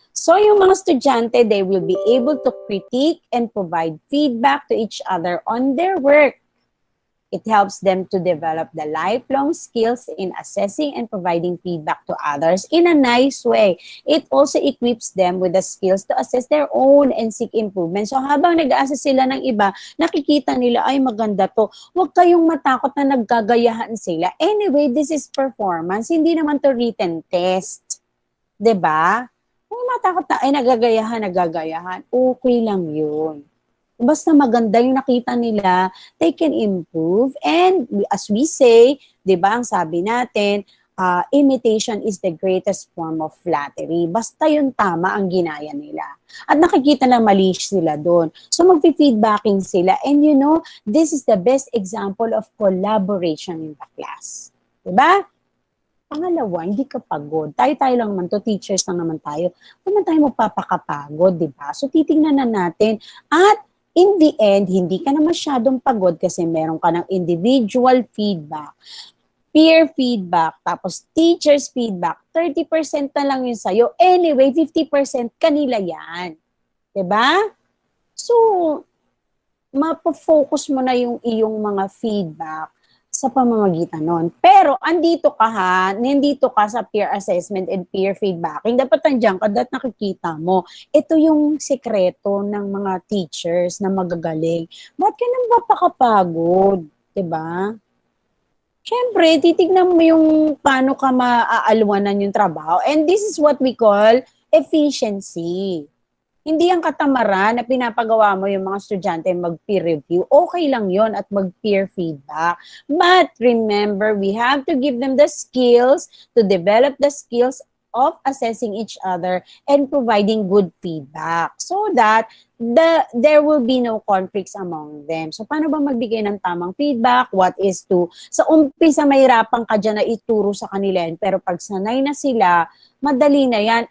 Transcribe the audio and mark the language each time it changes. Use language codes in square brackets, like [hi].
[en] So, [tl] yung mga estudyante, [en] they will be able to critique and provide feedback to each other on their work. It helps them to develop the lifelong skills in assessing and providing feedback to others in a nice way. It also equips them with the skills to assess their own and seek improvement. [tl] So, habang nag-assess sila ng iba, nakikita nila, ay maganda to. Huwag kayong matakot na naggagayahan sila. [en] Anyway, this is performance. [tl] Hindi naman to written test. 'Di ba? Kung matakot na, ay nagagayahan, okay lang yun. Basta maganda yung nakita nila, [en] they can improve. And as we say, 'di ba, [tl] ang sabi natin, [en] imitation is the greatest form of flattery. [tl] Basta yung tama ang ginaya nila. At nakikita na mali sila doon. [en] So magpi-feedbacking sila. And you know, this is the best example of collaboration in the class. 'Di ba? [tl] Pangalawa, hindi ka pagod. Tayo-tayo lang naman to, teachers lang naman tayo. Huwag naman tayo magpapakapagod, di ba? So, titingnan na natin. At [en] in the end, [tl] hindi ka na masyadong pagod kasi meron ka ng individual feedback, peer feedback, tapos teacher's feedback. 30% na lang yun sa'yo. Anyway, 50% kanila yan. Di ba? So, mapofocus mo na yung iyong mga feedback sa pamamagitan nun. Pero, nandito ka sa [en] peer assessment and peer feedbacking. [tl] Dapat nandiyan ka, dapat nakikita mo. Ito yung sekreto ng mga teachers na magagaling. Ba't ka nang mapakapagod? Diba? Siyempre, titignan mo yung paano ka maaalwanan yung trabaho. [en] And this is what we call efficiency. [tl] Hindi ang katamaran na pinapagawa mo yung mga estudyante mag-peer review. Okay lang yon at mag-peer feedback. [en] But remember, we have to give them the skills to develop the skills of assessing each other and providing good feedback so that there will be no conflicts among them. [tl] So, paano ba magbigay ng tamang feedback? [en] What is to, [tl] sa umpisa mahirapan ka dyan na ituro sa kanila yan, pero pag sanay na sila, madali na yan.